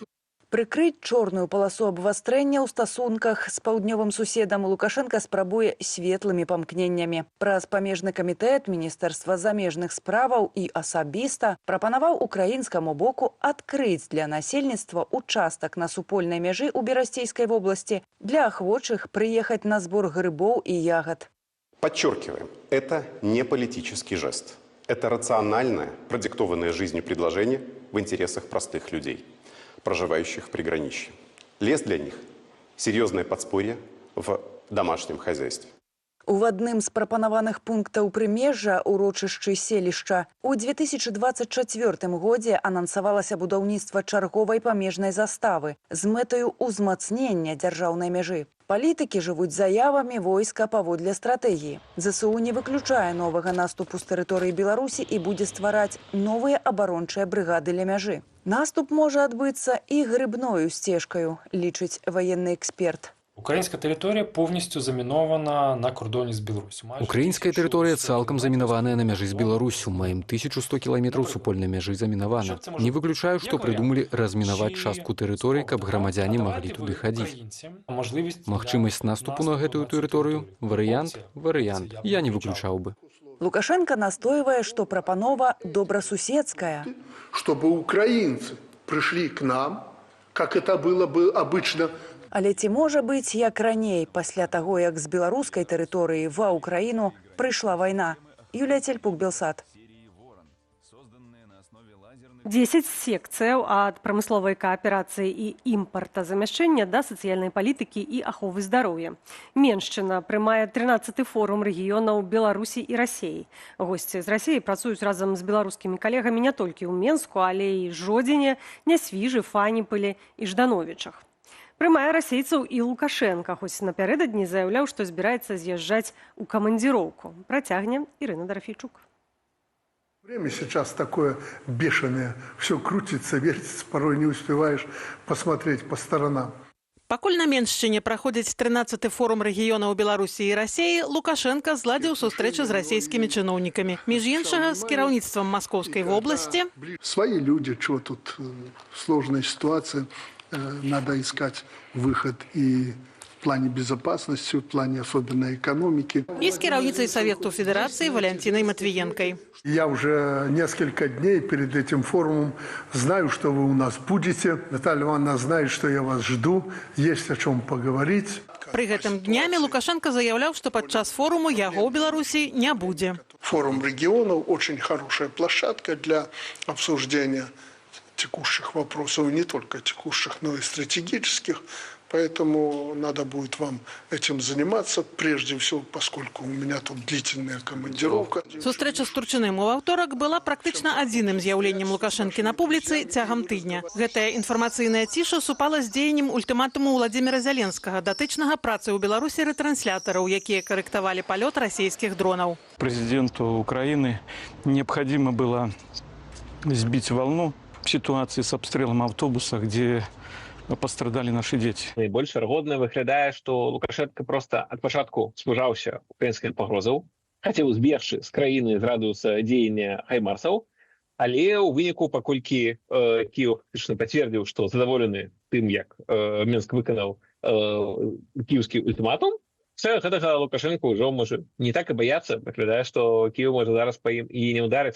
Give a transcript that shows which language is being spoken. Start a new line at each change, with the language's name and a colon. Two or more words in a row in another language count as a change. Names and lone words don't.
Belarusian: Прыкрыць чорную паласу абвастрэння ў стасунках з паўднёвым суседам Лукашенко спрабуе светлымі памкненнямі. Праз памежны камітэт Міністэрства замежных справаў і асабіста прапанаваў украінскаму боку адкрыць для насельніцтва участак на супольнай мяжы ў Берасцейскай вобласці для ахвочых прыехаць на збор грыбоў і ягад.
Russian: Подчеркиваем, это не политический жест. Это рациональное, продиктованное жизнью предложение в интересах простых людей, проживающих в приграничье. Лес для них – серьезное подспорье в домашнем хозяйстве.
Belarusian: У адным з прапанаваных пунктаў прымежжа урочышчы селішча у 2024 годзе анансавалася будаўніцтва чарговай памежнай заставы з мэтаю ўзмацнення дзяржаўнай мяжы. Палітыкі жывуць заявамі войска паводле стратэгіі. ЗСУ не выключае новага наступу з тэрыторыі Беларусі і будзе ствараць новыя абарончыя брыгады ля мяжы. Наступ можа адбыцца і грыбною сцежкаю, лічыць ваенны эксперт.
Ukrainian: Українська територія повністю замінована на кордоні з Білоруссю.
Belarusian: Украінская тэрыторыя цалкам замінаваная на мяжы з Беларусю. Маем 1100 кіламетраў супольнай мяжы замінавана. Не выключаю, што прыдумалі размінаваць частку тэрыторыі, каб грамадзяне маглі туды хадзіць. Магчымасць наступу на гэтую тэрыторыю – варыянт. Я не выключаў бы. Лукашенко настойвае, што прапанова добрасуседская.
Russian: Чтобы украинцы пришли к нам, как это было бы обычно.
Belarusian: Але ці можа быць, як раней, пасля таго, як з беларускай тэрыторыі ва Ўкраіну прыйшла вайна? Юлія Цельпук, Белсат. 10 секцыяў ад прамысловай кааперацыі і імпартазамяшчэння да сацыяльнай палітыкі і аховы здароўя. Меншчына прымае 13-ы форум рэгіёнаў Беларусі і Расіі. Госці з Расіі працуюць разам з беларускімі калегамі не толькі ў Менску, але і Жодзіне, Нясвіжы, Фаніпылі і Ждановічах. Прымае расейцаў і Лукашенка, хоць напярэдадні заяўляў, што збіраецца з'язджаць у камандзіроўку. Працягне Ірына Дарафейчук.
Russian: Время сейчас такое бешеное. Все крутится, вертится, порой не успеваешь посмотреть по сторонам.
Belarusian: Пакуль на Меншчыне праходзіць 13-ты форум рэгіёнаў Беларусі і Расіі, Лукашенка зладзіў сустрэчу з расійскімі чыноўнікамі. Між іншага, з кіраўніцтвам Маскоўскай вобласці.
Russian: Свои люди, чего тут сложная ситуация. Надо искать выход и в плане безопасности, в плане особенно экономики. И с кіраўніцай Совету Федерации Валентиной Матвиенкой. Я уже несколько дней перед этим форумом знаю, что вы у нас будете. Наталья Ивановна знает, что я вас жду. Есть о чем поговорить.
Belarusian: При гэтым днямі Лукашенко заяўляў, што падчас форуму яго ў Беларусі не будзе.
Russian: Форум регионов очень хорошая площадка для обсуждения текущих вопросов, не только текущих, но и стратегических. Поэтому надо будет вам этим заниматься, прежде всего, поскольку у меня тут длительная командировка.
Belarusian: Сустрэча з Турчыным у аўторак была практычна адзіным з'яўленнем Лукашэнкі на публіцы цягам тыдня. Гэтая інфармацыйная ціша супала з дзеяннем ультыматуму Владзіміра Зяленскага, датычнага працы ў Беларусі рэтранслятораў, якія карэктавалі палёт расійскіх дронаў.
Russian: Президенту Украины необходимо было сбить волну ситуации с обстрелом автобуса, где пострадали наши дети.
Belarusian: Найбольш верагодна выглядае, што Лукашенко просто ад пачатку спужаўся украінскіх пагрозаў, хацеў збегчы з краіны з радыуса дзеяння хаймарсаў, але ў выніку, паколькі Кіеў фактычна пацвердзіў, што задаволены тым, як Менск выканаў кіеўскі ультыматум, все гэтага Лукашенко ўжо можа не так і баяцца, выглядае, што Кіеў можа зараз па ім і не ўдарыць.